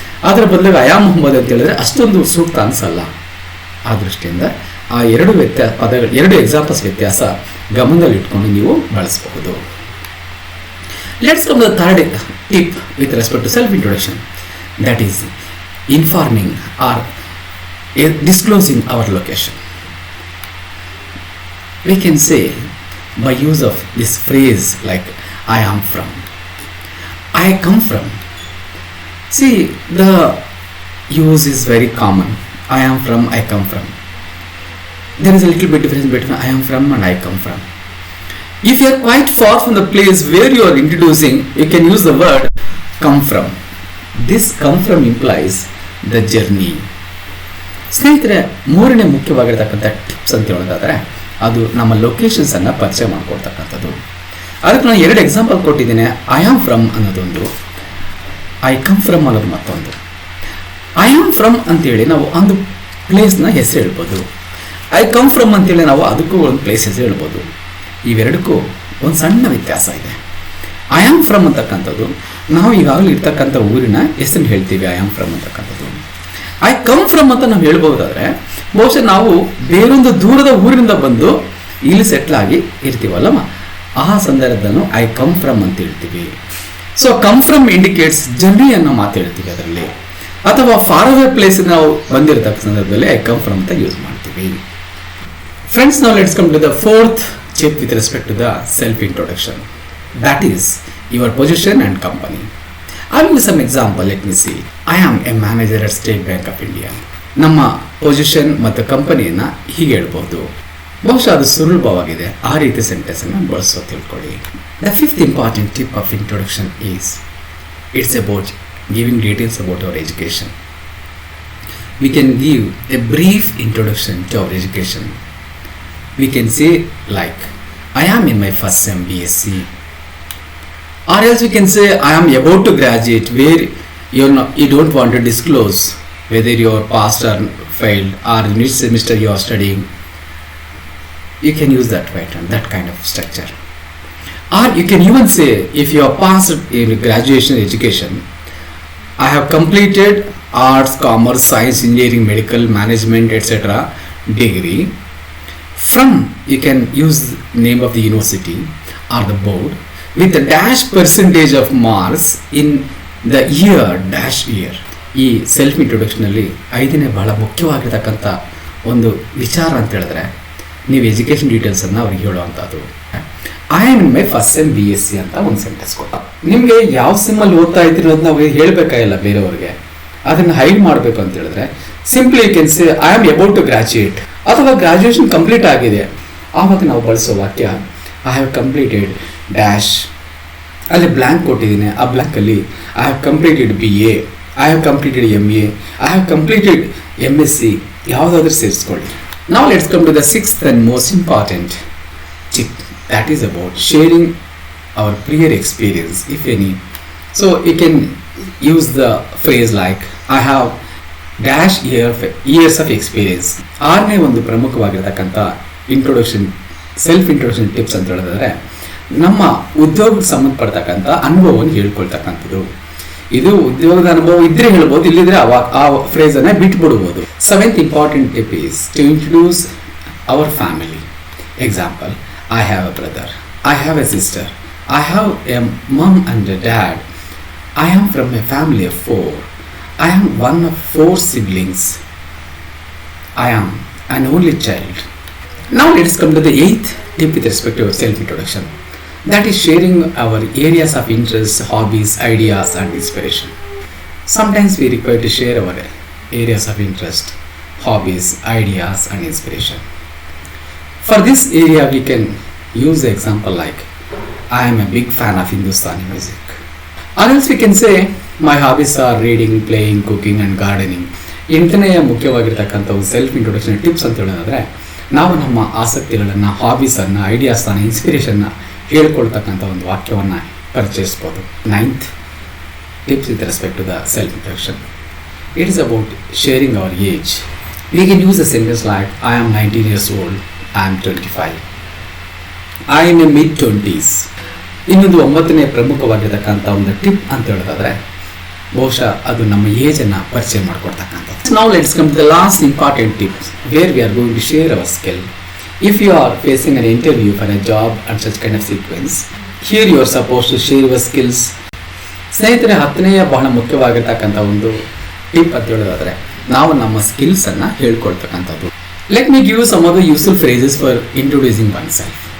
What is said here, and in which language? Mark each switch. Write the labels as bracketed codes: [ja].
[kn] ಅದರ ಬದಲಿಗೆ ಅಯಾ ಮೊಹಮ್ಮದ್ ಅಂತ ಹೇಳಿದ್ರೆ ಅಷ್ಟೊಂದು ಸೂಕ್ತ ಅನಿಸಲ್ಲ. ಆ ದೃಷ್ಟಿಯಿಂದ ಆ ಎರಡು ಪದಗಳು, ಎರಡು ಎಕ್ಸಾಂಪಲ್ಸ್ ವ್ಯತ್ಯಾಸ ಗಮನದಲ್ಲಿ ಇಟ್ಕೊಂಡು ನೀವು ಬಳಸಬಹುದು. [en] Let's come the third tip with respect to self introduction, that is informing or disclosing our location. We can say by use of this phrase like I am from, I come from. See, the use is very common. I am from, I come from. There is a little bit difference between I am from and I come from. If you are quite far from the place where you are introducing, you can use the word come from. This come from implies the journey. [kn] ಸ್ನೇಹಿತರೆ, ಮೂರನೇ ಮುಖ್ಯವಾಗಿರ್ತಕ್ಕಂಥ tips ಅಂತ ಹೇಳೋದಾದ್ರೆ ಅದು ನಮ್ಮ ಲೊಕೇಶನ್ಸನ್ನು ಪರಿಚಯ ಮಾಡಿಕೊಡ್ತಕ್ಕಂಥದ್ದು. ಅದಕ್ಕೆ ನಾನು 2 example ಕೊಟ್ಟಿದ್ದೇನೆ. [en] I am from [kn] ಅನ್ನೋದೊಂದು, [en] I come from [kn] ಅನ್ನೋದು ಮತ್ತೊಂದು. [en] I am from [kn] ಅಂತೇಳಿ ನಾವು ಒಂದು ಪ್ಲೇಸ್ನ ಹೆಸರು ಹೇಳ್ಬೋದು. [en] I come from [kn] ಅಂತೇಳಿ ನಾವು ಅದಕ್ಕೂ ಒಂದು ಪ್ಲೇಸ್ ಹೆಸರು ಹೇಳ್ಬೋದು. ಇವೆರಡಕ್ಕೂ ಒಂದು ಸಣ್ಣ ವ್ಯತ್ಯಾಸ ಇದೆ. [en] I am from [kn] ಅಂತಕ್ಕಂಥದ್ದು ನಾವು ಈಗಾಗಲೇ ಇರ್ತಕ್ಕಂಥ ಊರಿನ ಹೆಸರು ಹೇಳ್ತೀವಿ, ಐ ಆಮ್ ಫ್ರಮ್ ಅಂತಕ್ಕಂಥದ್ದು. [en] I come from [kn] ಅಂತ ನಾವು ಹೇಳ್ಬೋದಾದ್ರೆ ಬಹುಶಃ ನಾವು ಬೇರೊಂದು ದೂರದ ಊರಿನಿಂದ ಬಂದು ಇಲ್ಲಿ ಸೆಟ್ಲ್ ಆಗಿ ಇರ್ತೀವಲ್ಲಮ್ಮ, ಆ ಸಂದರ್ಭದನ್ನು ಐ ಕಮ್ ಫ್ರಮ್ ಅಂತ ಹೇಳ್ತೀವಿ. [en] so come from indicates journey [kn] ಅನ್ನೋ ಮಾತು ಹೇಳ್ತೀವಿ ಅದರಲ್ಲಿ. ಅಥವಾ [en] far away place [kn] ನಾವು ಬಂದಿರತಕ್ಕ ಸಂದರ್ಭದಲ್ಲಿ [en] I come from ಅಂತ use ಮಾಡ್ತೀವಿ. Friends, ನಾವು let's come to the fourth tip with respect to the self introduction, that is your position and company. I will give some example. Let me see. I am a manager at State Bank of India. [kn] ನಮ್ಮ position ಮತ್ತು ಕಂಪನಿಯನ್ನು ಹೀಗೆ ಹೇಳ್ಬೋದು. ಬಹುಶಃ ಅದು ಸುಲಭವಾಗಿದೆ. ಆ ರೀತಿ ಸೆಂಟೆನ್ಸನ್ನು ಬಳಸೋ ತಿಳ್ಕೊಳ್ಳಿ. [en] The fifth important tip of introduction is it's about giving details about our education. We can give a brief introduction to our education. We can say like, I am in my 1stSem BSc. Or else we can say I am about to graduate, where you don't want to disclose whether you are passed or failed or which semester you are studying. You can use that pattern, that kind of structure. Or you can even say, if you are passed in graduation education, I have completed arts, commerce, science, engineering, medical, management, etc. degree. From, you can use name of the university or the board with a dash percentage of marks in the year dash year. [kn] ಈ self ಇಂಟ್ರೊಡಕ್ಷನಲ್ಲಿ 5ನೇ ಬಹಳ ಮುಖ್ಯವಾಗಿರ್ತಕ್ಕಂಥ ಒಂದು ವಿಚಾರ ಅಂತ ಹೇಳಿದ್ರೆ, ನೀವು education ಡೀಟೇಲ್ಸನ್ನು ಅವ್ರಿಗೆ ಹೇಳುವಂಥದ್ದು. [en] I am in my 1stSem BSc [kn] ಅಂತ ಒಂದು ಸೆಂಟೆನ್ಸ್ ಕೊಟ್ಟ. ನಿಮಗೆ ಯಾವ ಸೆಮ್ಮಲ್ಲಿ ಓದ್ತಾ ಇದ್ದೀರಿ ಅನ್ನೋದನ್ನ ಅವ್ರಿಗೆ ಹೇಳಬೇಕಾಗಿಲ್ಲ ಬೇರೆಯವ್ರಿಗೆ. ಅದನ್ನು ಹೈಡ್ ಮಾಡಬೇಕು ಅಂತ ಹೇಳಿದ್ರೆ [en] Simply you can say I am about to graduate, ಅಥವಾ graduation complete ಆಗಿದೆ. [kn] ಆವಾಗ ನಾವು ಬಳಸೋ ವಾಕ್ಯ [en] I have completed dash, [kn] ಅಲ್ಲಿ ಬ್ಲ್ಯಾಂಕ್ ಕೊಟ್ಟಿದ್ದೀನಿ. ಆ ಬ್ಲ್ಯಾಂಕಲ್ಲಿ [en] I have completed BA, I have completed MA, I have completed MSc, [kn] ಯಾವುದಾದ್ರೂ ಸೇರಿಸ್ಕೊಳ್ಳಿ. [en] Now let's come to the 6th and most important tip, that is about sharing our prior experience, if any. So you can use the phrase like I have dash years of experience. [kn] 6ನೇ ಒಂದು ಪ್ರಮುಖವಾಗಿರ್ತಕ್ಕಂಥ introduction, self introduction tips ಅಂತ ಹೇಳಿದ್ರೆ, ನಮ್ಮ ಉದ್ಯೋಗಕ್ಕೆ ಸಂಬಂಧಪಡ್ತಕ್ಕಂಥ ಅನುಭವವನ್ನು ಹೇಳ್ಕೊಳ್ತಕ್ಕಂಥದ್ದು. ಇದು ಉದ್ಯೋಗದ ಅನುಭವ ಇದ್ರೆ ಹೇಳ್ಬೋದು, ಇಲ್ಲಿದ್ರೆ ಆ ಫ್ರೇಸ್ ಅನ್ನ ಬಿಟ್ಬಿಡ್ಬೋದು. [en] 7th important tip is to introduce our family. Example, I have a brother, I have a sister, I have a mom and a dad, I am from a family of 4, I am one of 4 siblings, I am an only child. Now let's come to the 8th tip with respect to self-introduction. That is sharing our areas of interest, hobbies, ideas and inspiration. Sometimes we require to share our areas of interest, hobbies, ideas and inspiration. For this area we can use the example like, I am a big fan of Hindustani music. Or else we can say, my hobbies are reading, playing, cooking and gardening. [kn] ಎಂಟನೆಯ ಮುಖ್ಯವಾಗಿರ್ತಕ್ಕಂಥ ಒಂದು self introduction tips ಅಂತ ಹೇಳೋದಾದರೆ, ನಾವು ನಮ್ಮ ಆಸಕ್ತಿಗಳನ್ನು, ಹಾಬೀಸನ್ನು, ಐಡಿಯಾಸನ್ನು, ಇನ್ಸ್ಪಿರೇಷನ್ನ ಹೇಳ್ಕೊಳ್ತಕ್ಕಂಥ ಒಂದು ವಾಕ್ಯವನ್ನು ಪರಿಚಯಿಸ್ಬೋದು. [en] 9th tips with respect to the self-introduction. It is about sharing our age. We can use a sentence like, I am 19 years old, I am 25. I am in mid-20s. [kn] ಇನ್ನೊಂದು 9ನೇ ಪ್ರಮುಖವಾಗಿರ್ತಕ್ಕಂಥ ಒಂದು tip ಅಂತ ಹೇಳೋದಾದರೆ, ಬಹುಶಃ ಅದು ನಮ್ಮ ಏಜನ್ನು ಪರಿಚಯ ಮಾಡಿಕೊಡ್ತಕ್ಕಂಥದ್ದು. [en] Now let's come to the last important tips where we are going to share our skill. If you are facing an interview for a job and such kind of sequence, here you are supposed to share your skills. [kn] ಸ್ನೇಹಿತರೆ, 10ನೆಯ ಬಹಳ ಮುಖ್ಯವಾಗಿರ್ತಕ್ಕಂಥ ಒಂದು tip ಅಂತ ಹೇಳೋದಾದರೆ, ನಾವು ನಮ್ಮ ಸ್ಕಿಲ್ಸನ್ನು ಹೇಳ್ಕೊಳ್ತಕ್ಕಂಥದ್ದು. [en] Let me give you some of the useful phrases for introducing one self.